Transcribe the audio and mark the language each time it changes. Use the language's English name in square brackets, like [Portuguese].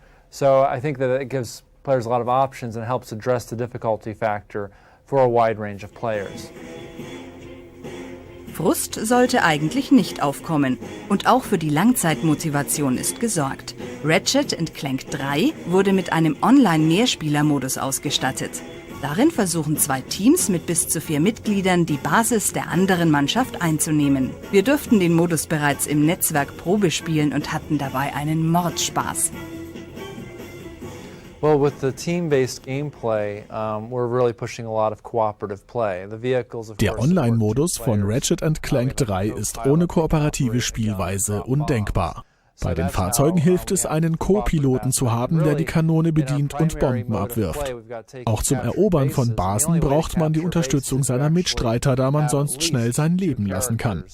[English] So I think that it gives players a lot of options and helps address the difficulty factor for a wide range of players. [German] Frust sollte eigentlich nicht aufkommen und auch für die Langzeitmotivation ist gesorgt. Ratchet Clank 3 wurde mit einem Online-Mehrspieler-Modus ausgestattet. Darin versuchen 2 Teams mit bis zu 4 Mitgliedern die Basis der anderen Mannschaft einzunehmen. Wir durften den Modus bereits im Netzwerk Probe spielen und hatten dabei einen Mordspaß. [English] Well, with the team-based gameplay, we're really pushing a lot of cooperative play. The vehicles, of [German] Der Online-Modus von Ratchet Clank 3 ist ohne kooperative Spielweise undenkbar. Bei den Fahrzeugen hilft es, einen Co-Piloten zu haben, der die Kanone bedient und Bomben abwirft. Auch zum Erobern von Basen braucht man die Unterstützung seiner Mitstreiter, da man sonst schnell sein Leben lassen kann.